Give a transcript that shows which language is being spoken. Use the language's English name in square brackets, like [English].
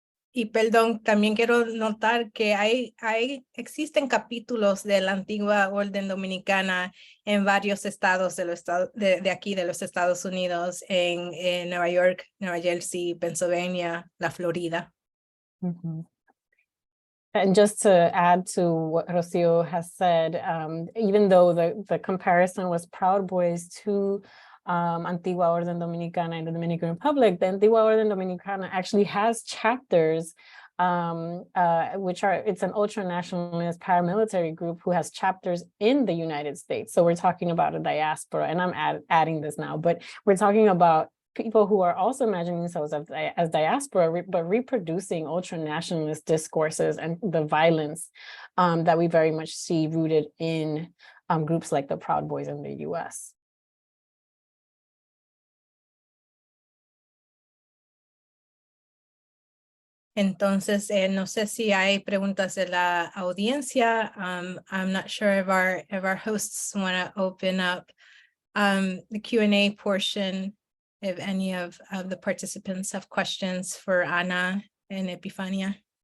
[Spanish] Y perdón, también quiero notar que existen capítulos de la antigua orden dominicana en varios estados de aquí de los Estados Unidos, en Nueva York, Nueva Jersey, Pennsylvania, la Florida. Mm-hmm. [English] And just to add to what Rocio has said, even though the comparison was Proud Boys to Antigua Orden Dominicana in the Dominican Republic, the Antigua Orden Dominicana actually has chapters, it's an ultra-nationalist paramilitary group who has chapters in the United States. So we're talking about a diaspora, and I'm adding this now, but we're talking about people who are also imagining themselves as diaspora, but reproducing ultra-nationalist discourses and the violence that we very much see rooted in groups like the Proud Boys in the US. [Spanish] Entonces, no sé si hay preguntas de la audiencia. [English] I'm not sure if our hosts want to open up the Q&A portion, if any of the participants have questions for Ana and Epifania.